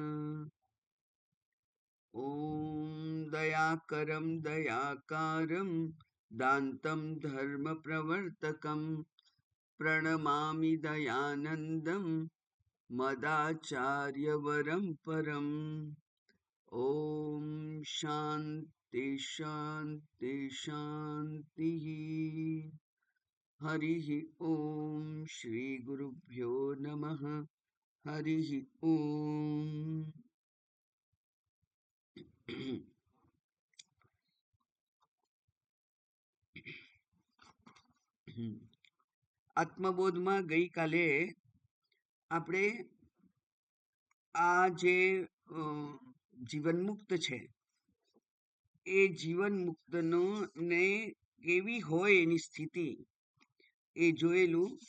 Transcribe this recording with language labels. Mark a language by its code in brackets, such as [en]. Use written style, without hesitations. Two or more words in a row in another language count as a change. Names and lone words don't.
[sa] ॐ दयाकरं दयाकारं दान्तं धर्मप्रवर्तकं प्रणमामि दयानन्दं मदाचार्यवरं परम्। ॐ शान्ति शान्ति शान्तिः। हरिः ॐ श्री गुरुभ्यो नमः। हरिः ॐ। [gu] આત્મબોધમાં ગઈકાલે આપણે આ જે જીવનમુક્ત છે એ જીવનમુક્તનો ને કેવી હોય એની સ્થિતિ એ જોયેલું.